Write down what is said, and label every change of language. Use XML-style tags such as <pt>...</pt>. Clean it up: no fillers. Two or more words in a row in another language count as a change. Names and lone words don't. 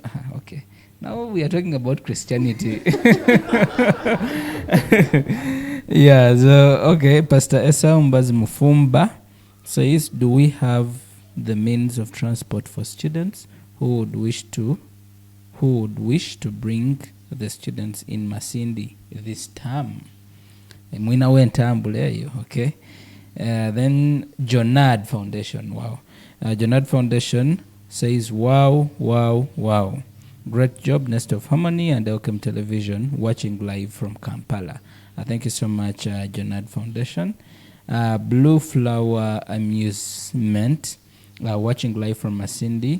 <en>Okay, now we are talking about Christianity. Yeah, so, okay, Pastor Esau Mbazi Mufumba says, do we have the means of transport for students who would wish to bring the students in Masindi this term?</en> <nyo>Mwina wentambule, okay.</nyo> <en>Then Jonad Foundation, wow. Jonad Foundation says, wow. Great job, Nest of Harmony and Elkem Television, watching live from Kampala. Thank you so much, Jonad Foundation. Blue Flower Amusement, watching live from Masindi.</en>